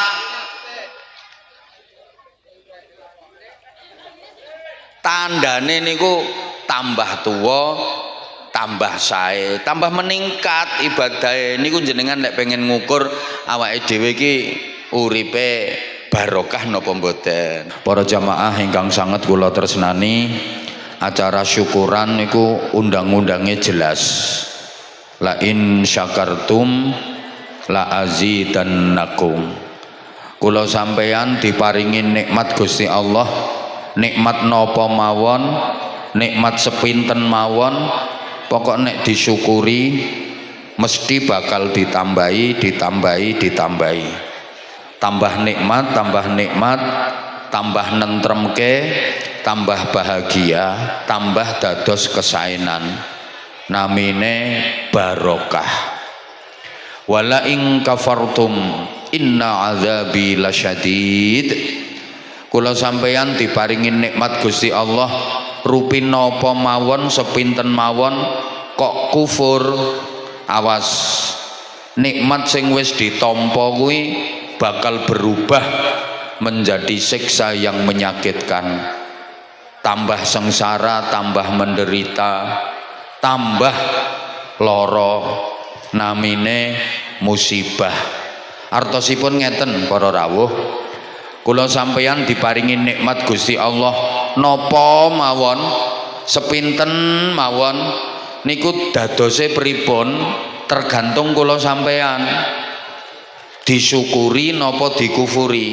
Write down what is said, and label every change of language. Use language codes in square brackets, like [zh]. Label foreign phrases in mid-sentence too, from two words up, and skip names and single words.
[jv] Tandane niku tambah tua tambah sae, tambah meningkat ibadahe. Niku jenengan nek pengen ngukur awake dhewe iki uripe barokah napa mboten. Para jamaah ingkang sanget kula tresnani, acara syukuran niku [id] undang-undangnya jelas. [ar] لئن شكرتم لأزيدنكم. [jv] Kula sampeyan diparingi nikmat Gusti Allah, nikmat napa mawon, nikmat sepinten mawon, pokok nek disyukuri mesti bakal ditambahi, tambah nikmat, tambah nentremke, tambah bahagia, tambah dados kesaenan, namine barokah. [ar] ولئن كفرتم إن عذابي لشديد. [jv] Kula sampeyan diparingi nikmat Gusti Allah rupi napa mawon, sepinten mawon kok kufur, awas, nikmat sing wis ditampa kuwi bakal [id] berubah menjadi siksa yang menyakitkan, [jv] tambah sengsara, tambah menderita, tambah loro, namine musibah. Artosipun ngeten para rawuh, kula sampeyan diparingi nikmat Gusti Allah napa mawon, sepinten mawon, niku dadose pripun tergantung kula sampeyan, disyukuri napa dikufuri.